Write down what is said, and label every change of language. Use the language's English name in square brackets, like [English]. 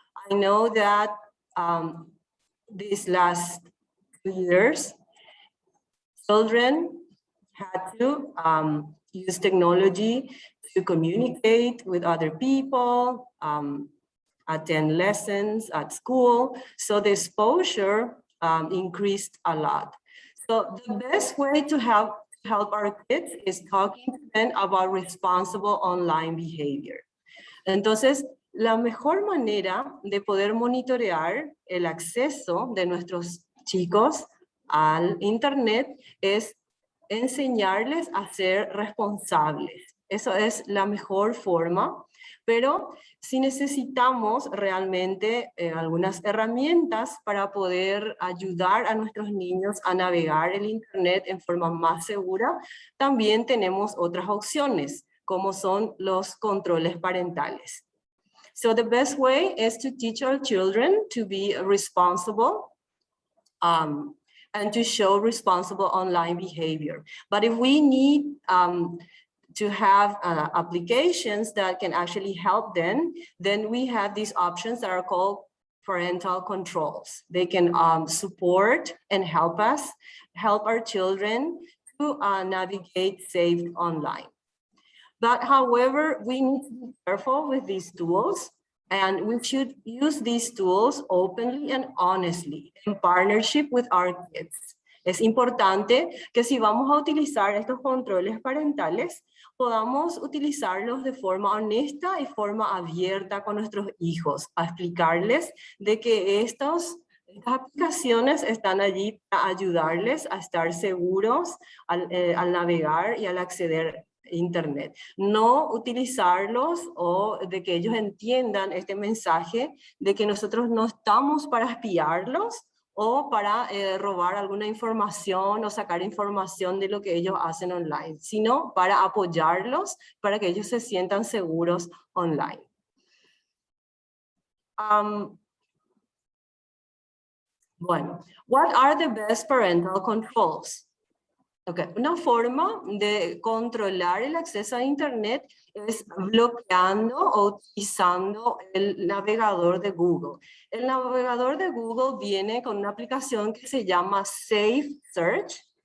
[English] I know that these last 2 years, children had to use technology to communicate with other people, attend lessons at school. So the exposure increased a lot. So the best way to help our kids is talking to them about responsible online behavior. [Spanish] Entonces, la mejor manera de poder monitorear el acceso de nuestros chicos al Internet es enseñarles a ser responsables. Eso es la mejor forma, pero sí necesitamos realmente algunas herramientas para poder ayudar a nuestros niños a navegar el Internet en forma más segura. También tenemos otras opciones, como son los controles parentales. [English] So the best way is to teach our children to be responsible and to show responsible online behavior. But if we need to have applications that can actually help them, then we have these options that are called parental controls. They can support and help us, help our children to navigate safe online. But however, we need to be careful with these tools, and we should use these tools openly and honestly in partnership with our kids. [Spanish] Es importante que si vamos a utilizar estos controles parentales, podamos utilizarlos de forma honesta y forma abierta con nuestros hijos, a explicarles de que estas aplicaciones están allí para ayudarles a estar seguros al navegar y al acceder Internet. No utilizarlos o de que ellos entiendan este mensaje de que nosotros no estamos para espiarlos o para robar alguna información o sacar información de lo que ellos hacen online, sino para apoyarlos, para que ellos se sientan seguros online. Bueno, [English] what are the best parental controls? Okay. [Spanish] Una forma de controlar el acceso a Internet es bloqueando o utilizando el navegador de Google. El navegador de Google viene con una aplicación que se llama Safe Search.